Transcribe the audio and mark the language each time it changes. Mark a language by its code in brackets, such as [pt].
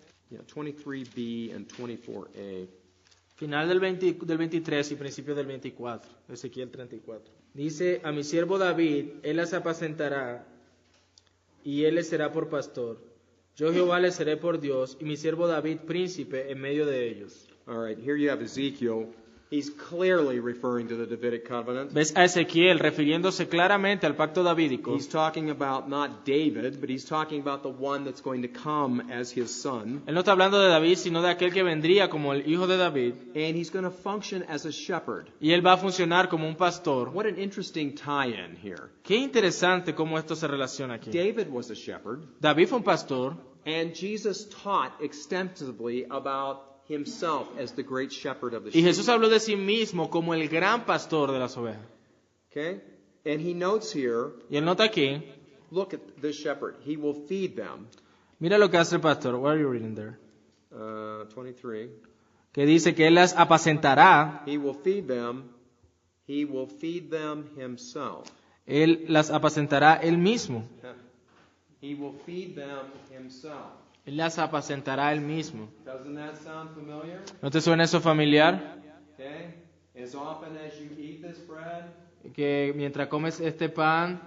[en] Yeah, 23b and 24a. [es] Final del 23 y principio del 24, Ezequiel 34. Dice, a mi siervo David, él las apacentará, y él les será por pastor. Yo Jehová les seré por Dios, y mi siervo David príncipe en medio de ellos. [en] All right, here you have Ezekiel. He's clearly referring to the Davidic covenant. [es] ¿Ves a Ezequiel refiriéndose claramente al pacto davídico? [en] He's talking about not David, but he's talking about the one that's going to come as his son. [es] Él no está hablando de David, sino de aquel que vendría como el hijo de David. [en] And he's going to function as a shepherd. [es] Y él va a funcionar como un pastor. [en] What an interesting tie-in here. [es] Qué interesante cómo esto se relaciona aquí. [en] David was a shepherd. [es] David fue un pastor. [en] And Jesus taught extensively about himself as the great shepherd of the [es] Y [en] sheep. [es] Jesús habló de sí mismo como el gran pastor de las ovejas. [en] Okay? And he notes here, [es] Y él nota aquí, [en] look at this shepherd. He will feed them. [es] mira lo que hace el pastor. [en] What are you reading there? 23. [es] Que dice que él las apacentará. [en] He will feed them. He will feed them himself. [es] Él las apacentará él mismo. [en] He will feed them himself. [es] Él las apacentará él mismo. [en] Doesn't that sound familiar? [es] ¿No te suena eso familiar? Okay? [en] As often as you eat this bread [es] Que mientras comes este pan